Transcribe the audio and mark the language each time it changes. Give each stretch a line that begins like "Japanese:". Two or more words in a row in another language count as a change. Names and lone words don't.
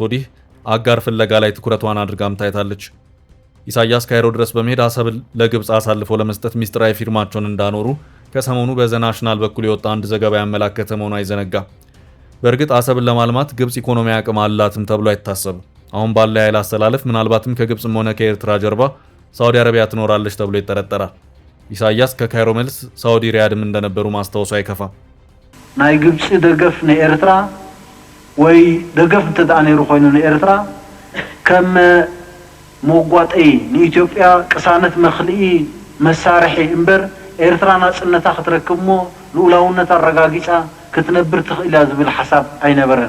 Amharic: ወዲህ አጋር ፍለጋ ላይ ትኩረቷን አድርጋም ታይታለች። ኢሳያስ ካይሮ ድረስ በመሄድ አሰብን ለግብፅ አሳልፎ ለመስጠት ሚስጥራዊ ፊርማቸውን እንዳኖሩ ከሰሞኑ በዘናሽናል በኩል የወጣ አንድ ዘገባ ያመላከተ መሆኑ አይዘነጋም። በእርግጥ አሰብን ለማልማት ግብፅ ኢኮኖሚ አቅም አላትም ተብሎ አይታሰብም። አሁን ባለ ኃይል አስተላለፍ ምናልባትም ከግብፅም ሆነ ከኤርትራ ጀርባ ሳውዲ አረቢያ ትኖራለች ተብሎ ይጠረጠራል። ኢሳያስ ከካይሮ መልስ ሳውዲ ሪያድም እንደነበሩ ማስታወሱ አይከፋም።
Tigrinya: ናይ ግብፅ ደገፍ ንኤርትራ ወይ ደገፍ እንተደኣ ነይሩ ኮይኑ ንኤርትራ ከም መጓጠይ ንኢትዮጵያ ቅሳነት መኽልኢ መሳርሒ እምበር ኤርትራ ናጽነታ ክትረክብ ሞ ልኡላውነታ አረጋጊጻ ክትነብር ትኽእላ ዝብል ሓሳብ አይነበረን።